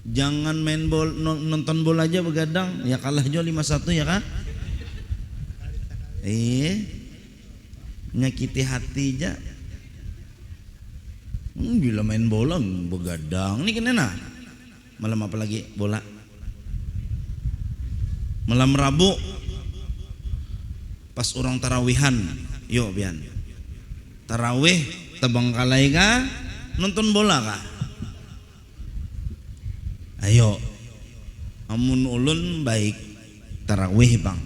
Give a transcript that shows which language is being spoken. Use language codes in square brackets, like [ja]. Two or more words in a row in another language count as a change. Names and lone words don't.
[id] Jangan main bola, nonton bola aja begadang, ya kalah juga 5-1 ya kan? Nyakiti hati aja. Bila main bola begadang, ini kenapa? Malam apa lagi bola? Malam Rabu pas orang tarawihan, yuk bian. Tarawih Terbengkalai kah? Nonton bola kah? [bjn] Ayo, amun ulun baik tarawih bang.